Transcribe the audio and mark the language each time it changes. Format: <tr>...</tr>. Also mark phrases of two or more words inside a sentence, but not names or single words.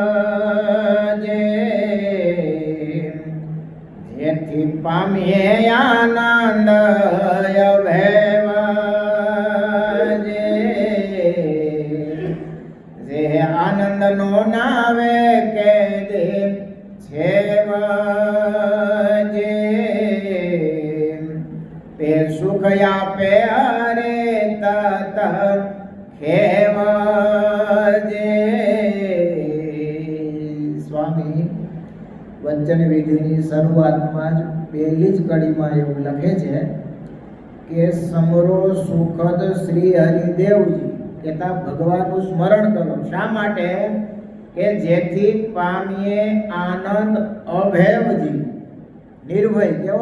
<gu>જેથી પામીએ આનંદ અભેવ જે આનંદ નો નાવે કે દે છેવ જે પે સુખ આપે હરે તત ખેવજે। સ્વામી વચન વિધિની શરૂઆતમાં જ પહેલી જ કડીમાં એવું લખે છે કે સમરો સુખદ શ્રી હરિદેવજી કહેતા ભગવાનનું સ્મરણ કરો। શા માટે? કે જેથી પામીએ આનંદ અભેવજી નિર્ભય। કેવો?</gu>